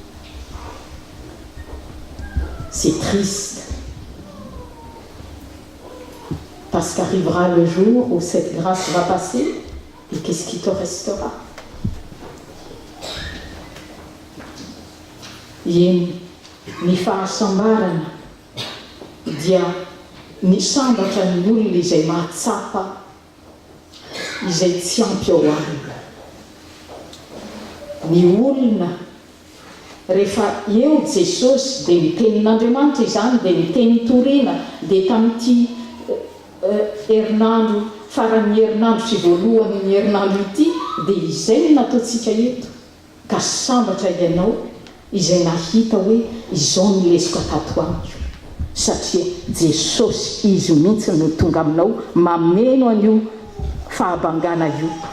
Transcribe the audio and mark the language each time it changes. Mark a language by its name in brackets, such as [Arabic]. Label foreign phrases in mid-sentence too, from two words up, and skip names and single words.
[French] C'est triste. Parce qu'arrivera le jour où cette grâce va passer, et qu'est-ce qui te restera? [Malagasy] Yen ny fahasambarana dia ny sambatra ny olona izay mahatsapa izay tsy ampy ao aminy. Ny olona rehefa eo Jesosy dia ny tenin'Andriamanitra izany dia ny teny torina dia tamin'ity herinandro faran'ny herinandro sy voalohan'ny herinandro ity dia izay no nataontsika eto ka sambatra ianao izay nahita hoe izao no lesoko tato amiko satria Jesosy izy mihitsy no tonga aminao mameno an'io fahabangana io.